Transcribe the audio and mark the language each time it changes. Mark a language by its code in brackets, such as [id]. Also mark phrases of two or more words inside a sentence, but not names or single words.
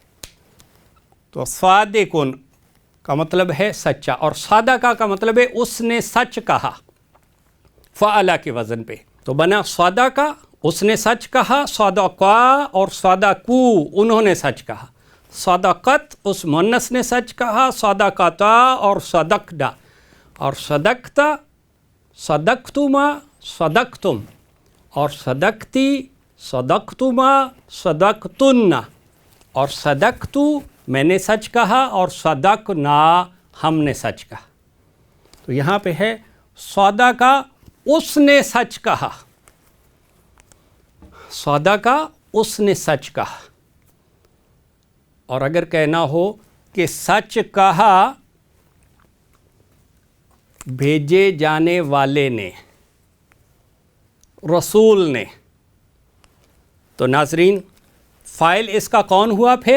[ur] تو صادقن کا مطلب ہے سچا، اور صادقہ کا مطلب ہے اس نے سچ کہا، فعلہ کے وزن پہ تو بنا صادقہ، اس نے سچ کہا، صادقہ اور صادقو انہوں نے سچ کہا، صدقت اس مؤنث نے سچ کہا، صدقتا اور صدقنا، اور [ar] صدقتا، صدقتما، صدقتم، [ur] اور [ar] صدقتی، صدقتما، صدقتن، [ur] اور صدقتو میں نے سچ کہا، اور صدقنا ہم نے سچ کہا۔ تو یہاں پہ ہے صدقہ اس نے سچ کہا، صدقہ اس نے سچ کہا۔ اور اگر کہنا ہو کہ سچ کہا بھیجے جانے والے نے، رسول نے، تو ناظرین فاعل اس کا کون ہوا پھر؟